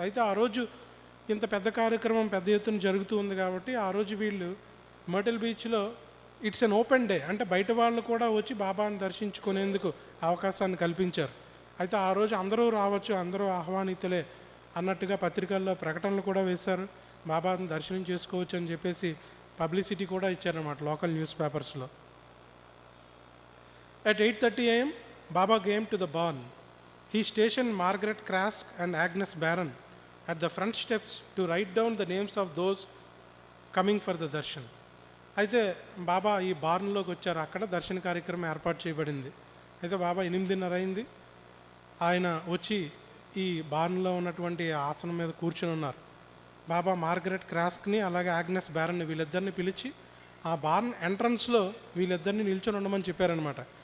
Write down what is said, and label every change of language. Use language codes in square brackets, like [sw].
[te] అయితే ఆ రోజు ఇంత పెద్ద కార్యక్రమం పెద్ద ఎత్తున జరుగుతూ ఉంది కాబట్టి ఆ రోజు వీళ్ళు మర్టిల్ బీచ్లో [en] it's an open day, [te] అంటే బయట వాళ్ళు కూడా వచ్చి బాబాను దర్శించుకునేందుకు అవకాశాన్ని కల్పించారు. అయితే ఆ రోజు అందరూ రావచ్చు, అందరూ ఆహ్వానితులే అన్నట్టుగా పత్రికల్లో ప్రకటనలు కూడా వేశారు, బాబాను దర్శనం చేసుకోవచ్చు అని చెప్పేసి పబ్లిసిటీ కూడా ఇచ్చారన్నమాట లోకల్ న్యూస్ పేపర్స్లో. [en] At 8:30 a.m., Baba came to the barn. He stationed Margaret Krask and Agnes Barron at the front steps to write down the names of those coming for the darshan. [te] అయితే బాబా ఈ బార్న్లోకి వచ్చారు, అక్కడ దర్శన కార్యక్రమం ఏర్పాటు చేయబడింది. అయితే బాబా 8:30 అయింది, ఆయన వచ్చి ఈ బార్న్లో ఉన్నటువంటి ఆసనం మీద కూర్చుని ఉన్నారు. బాబా మార్గరెట్ క్రాస్క్ని అలాగే ఆగ్నెస్ బ్యారన్ని వీళ్ళిద్దరిని పిలిచి ఆ బార్న్ ఎంట్రన్స్లో వీళ్ళిద్దరిని నిల్చొని ఉండమని చెప్పారనమాట.